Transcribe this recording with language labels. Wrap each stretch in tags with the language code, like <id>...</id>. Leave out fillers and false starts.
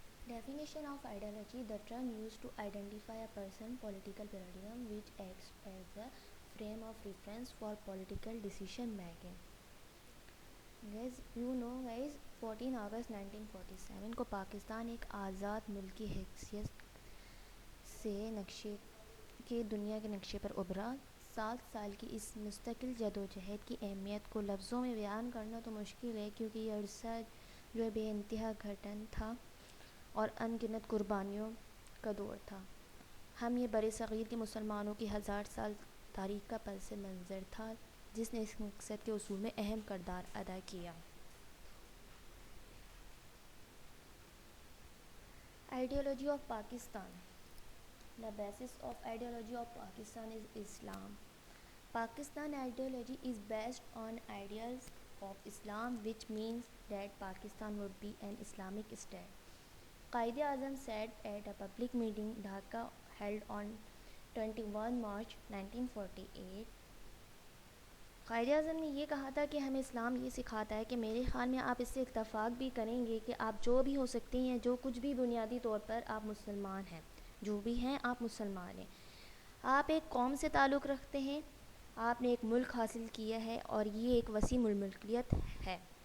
<en>Definition of ideology: the term used to identify a person, political paradigm which acts as a frame of reference for political decision making. Guys, you know guys,</en> <ur>14 اگست 1947 کو پاکستان ایک آزاد ملک کی حیثیت سے نقشے کے دنیا کے نقشے پر ابھرا. 7 سال کی اس مستقل جدوجہد کی اہمیت کو لفظوں میں بیان کرنا تو مشکل ہے, کیونکہ یہ عرصہ جو بے انتہا گھٹن تھا اور ان گنت قربانیوں کا دور تھا. ہم یہ بر صغیر کے مسلمانوں کی 1000 سال تاریخ کا پس منظر تھا جس نے اس مقصد کے حصول میں اہم کردار ادا کیا.</ur> <en>Ideology of Pakistan. The basis of ideology of Pakistan is Islam. Pakistan ideology is based on ideals of Islam, which means that Pakistan would be an Islamic state. Quaid-e-Azam said at a public meeting Dhaka held on 21 March 1948.</en> <ur>Quaid Azam نے یہ کہا تھا کہ ہمیں اسلام یہ سکھاتا ہے کہ میرے خیال میں آپ اس سے اتفاق بھی کریں گے کہ آپ جو بھی ہو سکتے ہیں, جو کچھ بھی بنیادی طور پر آپ مسلمان ہیں, جو بھی ہیں آپ مسلمان ہیں. آپ ایک قوم سے تعلق رکھتے ہیں, آپ نے ایک ملک حاصل کیا ہے اور یہ ایک وسیع الملکیت ہے.</ur>